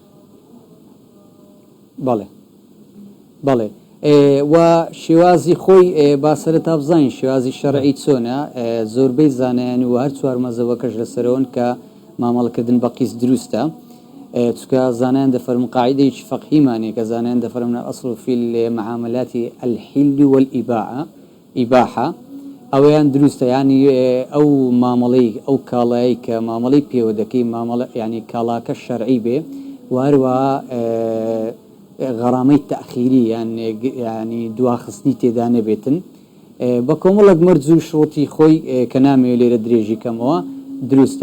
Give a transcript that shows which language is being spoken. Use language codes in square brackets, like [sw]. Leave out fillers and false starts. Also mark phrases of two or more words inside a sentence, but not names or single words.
[ckb] بەڵێ بەڵێ و شێوازی خۆی باسەرەتا بزانین شێوازی شەرعی چۆنە. زۆربەی زانایان و هەر چوار مەزەبەکەش لەسەرەوەن کە مامەڵەکردن بە قیس دروستە. چکە زانایان دەفەرمون قاعیدەیەکی فەقهیمانەیە کە زانایان دەفەرمون [ar] الأصل في المعاملات الحل والإباحة [ckb] ئەوەیان دروستە ینی ئەو مامەڵەی ئەو کاڵایی کە مامەڵەی پێوە دەکەی مامەڵە ینی کاڵاکە شەرعی بێ وهروەها غەرامەی تەخیری ینی دواخستنی تێدا نەبێتن بە کۆمەڵک مەرج و شڕۆتی خۆی کە نامەوێت لێرە درێژی کەمەوە دروستە.